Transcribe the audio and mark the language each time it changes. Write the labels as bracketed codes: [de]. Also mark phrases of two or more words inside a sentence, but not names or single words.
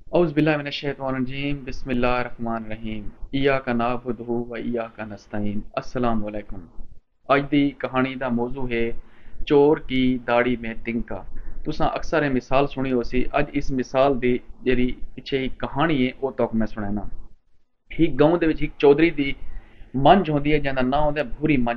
[ar] أعوذ بالله من الشيطان الرجيم بسم الله الرحمن الرحيم إياك نعبد وإياك نستعين السلام عليكم. [pa] ਅਜ ਦੀ ਕਹਾਣੀ ਦਾ ਮੌਜ਼ੂ ਹੈ [ur] چور کی داڑھی میں تنکا. [pa] ਤੁਸਾਂ ਅਕਸਰ ਯੇ ਮਿਸਾਲ ਸੁਣੀ ਹੋਸੀ। ਅਜ ਇਸ ਮਿਸਾਲ ਦੀ ਜਿਹੜੀ ਪਿੱਛੇ ਏਕ ਕਹਾਣੀ ਹੈ ਵੋ ਤਕ ਮੈਂ ਸੁਣਾਨਾ। ਏਕ ਗਾਂਵ ਦੇ ਵਿਚ ਏਕ ਚੌਧਰੀ ਦੀ ਮੰਝ ਹੋਂਦੀ ਹੈ ਜਿੰਦਾ ਨਾਂ ਹੋਂਦਾ ਹੈ ਭੂਰੀ ਮੰਝ।